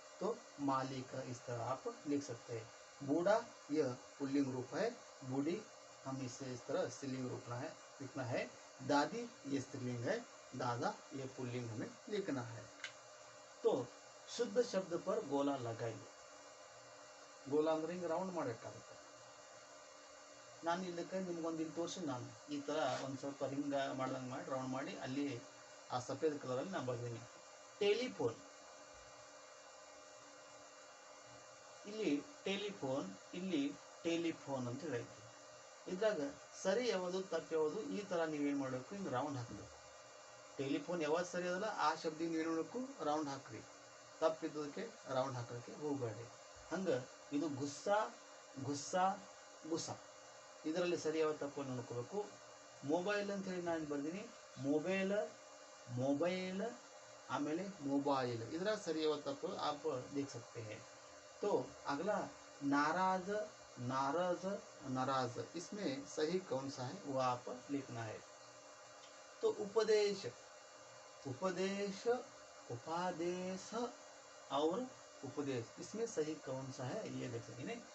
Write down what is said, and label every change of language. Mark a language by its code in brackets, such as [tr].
[hi] तो मालिक इस तरह आप लिख सकते हैं। बूढ़ा यह पुल्लिंग रूप है, बूढ़ी हम इसे इस तरह स्त्रीलिंग रूप लिखना है। दादी ये स्त्रीलिंग है, दादा ये पुल्लिंग हमें लिखना है। तो शुद्ध शब्द पर गोला लगाइए। [kn] ಗೋಲ ಅಂದ್ರೆ ಹಿಂಗೆ ರೌಂಡ್ ಮಾಡಬೇಕಾಗುತ್ತೆ. ನಾನು ಇದಕ್ಕೆ ನಿಮ್ಗೊಂದು ಇಲ್ಲಿ ತೋರಿಸಿ, ನಾನು ಈ ಥರ ಒಂದು ಸ್ವಲ್ಪ ಹಿಂಗೆ ಮಾಡ್ದಂಗೆ ಮಾಡಿ ರೌಂಡ್ ಮಾಡಿ ಅಲ್ಲಿ ಆ ಸಫೇದ್ ಕಲರಲ್ಲಿ ನಾನು ಬರ್ತೀನಿ. ಟೆಲಿಫೋನ್, ಇಲ್ಲಿ ಟೆಲಿಫೋನ್, ಇಲ್ಲಿ ಟೆಲಿಫೋನ್ ಅಂತ ಹೇಳೈತಿ. ಇದ್ರಾಗ ಸರಿ ಯಾವುದು ತಪ್ಪು ಯಾವುದು ಈ ಥರ ನೀವೇನು ಮಾಡಬೇಕು, ಹಿಂಗೆ ರೌಂಡ್ ಹಾಕಬೇಕು. ಟೆಲಿಫೋನ್ ಯಾವಾಗ ಸರಿ ಅದಲ್ಲ ಆ ಶಬ್ದ ಏನು ಮಾಡಬೇಕು, ರೌಂಡ್ ಹಾಕ್ರಿ. ತಪ್ಪಿದ್ದಕ್ಕೆ ರೌಂಡ್ ಹಾಕೋಕ್ಕೆ ಹೋಗಬೇಡಿ. ಹಂಗೆ ಇದು ಗುಸ್ಸಾ, ಗುಸ್ಸಾ, ಗುಸ್ಸಾ, ಇದರಲ್ಲಿ ಸರಿಯಾದ ತಪ್ಪನ್ನು ನೋಡ್ಕೋಬೇಕು. ಮೊಬೈಲ್ ಅಂತ ಹೇಳಿ ನಾನು ಬರ್ತೀನಿ, ಮೊಬೈಲ್, ಮೊಬೈಲ್, ಆಮೇಲೆ ಮೊಬೈಲ್, ಇದರ ಸರಿಯಾದ ತಪ್ಪು [hi] आप देख सकते हैं। तो अगला नाराज, नाराज, नाराज, इसमें सही कौन सा है वो आप लिखना है। तो उपदेश, उपदेश, उपादेश और उपदेश, इसमें सही कौन सा है ये देख सकते हैं।